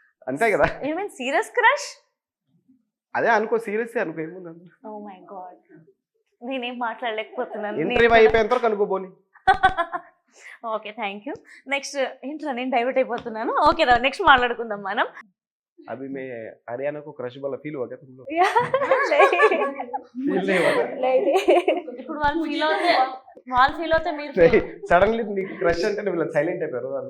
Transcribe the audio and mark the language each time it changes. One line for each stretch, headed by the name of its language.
Telugu: అంతే కదా. Serious crush అదే అనుకో, సీరియస్ అనుకో, ఏముంది. ఓ మై గాడ్, నేనేం మాట్లాడలేకపోతున్నాను. ఇంటర్వ్యూ అయిపోయేంత వరకు అనుకోబోని. Okay, thank you. నెక్స్ట్ ఏంట్రా నేను డైవర్ట్ అయిపోతున్నాను. ఓకే రా, నెక్స్ట్ మాట్లాడుకుందాం మనం.
Hindi: अभी मैं हरियाणा को क्रश वाला फील हुआ क्या तुम लोग? नहीं फील नहीं हुआ क्या? नहीं
Telugu: ఇప్పుడు వాళ్ళు ఫీల్ అవుతే మీరు feel సడన్లీ నీకు క్రష్ అంటే వీళ్ళు సైలెంట్ అయిపోయారు